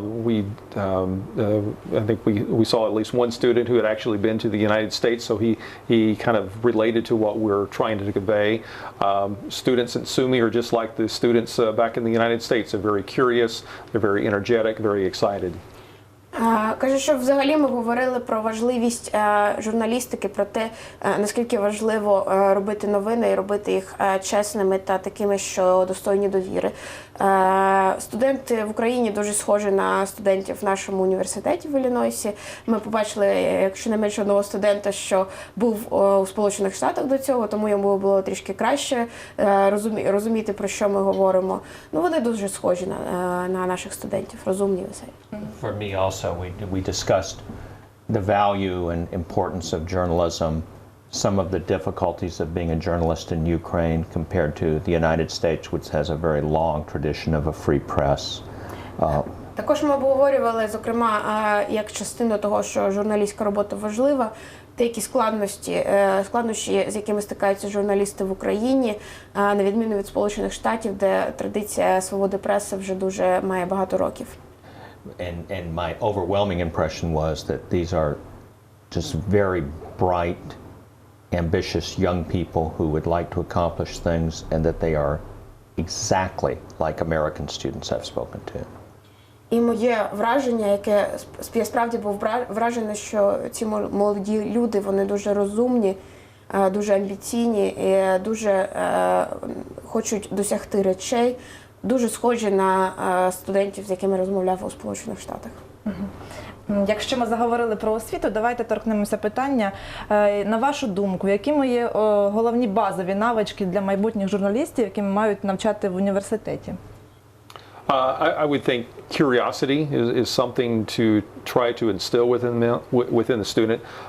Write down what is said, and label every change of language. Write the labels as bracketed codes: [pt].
[en] I think we saw at least one student who had actually been to the United States, so he kind of related to what we're trying to convey. Students at SUNY are just like the students back in the United States. They're very curious, they're very energetic, very excited. [uk] Каже, що взагалі ми говорили про важливість журналістики, про те, наскільки важливо робити новини і робити їх чесними та такими, що достойні довіри. Студенти в Україні дуже схожі на студентів в нашому університеті в Іллінойсі. Ми побачили, якщо не менше одного студента, що був у Сполучених Штатах до цього, тому йому було трішки краще розуміти, про що ми говоримо. Ну, вони дуже схожі на наших студентів, розумні веселі. [en] For me also, we discussed the value and importance of journalism, some of the difficulties of being a journalist in Ukraine compared to the United States, which has a very long tradition of a free press. [uk] Також ми обговорювали, зокрема, як частину того, що журналістська робота важлива, деякі складнощі, з якими стикаються журналісти в Україні, на відміну від Сполучених Штатів, де традиція свободи преси вже дуже має багато років. [en] And my overwhelming impression was that these are just very bright, ambitious young people who would like to accomplish things, and that they are exactly like American students I've spoken to. [uk] І моє враження, яке я справді був вражений, що ці молоді люди, вони дуже розумні, дуже амбіційні і дуже хочуть досягти речей, дуже схожі на студентів, з якими розмовляв у Сполучених Штатах. Якщо ми заговорили про освіту, давайте торкнемося питання. На вашу думку, якими є головні базові навички для майбутніх журналістів, які мають навчати в університеті? [en] I would think curiosity is something to try to instill within the student.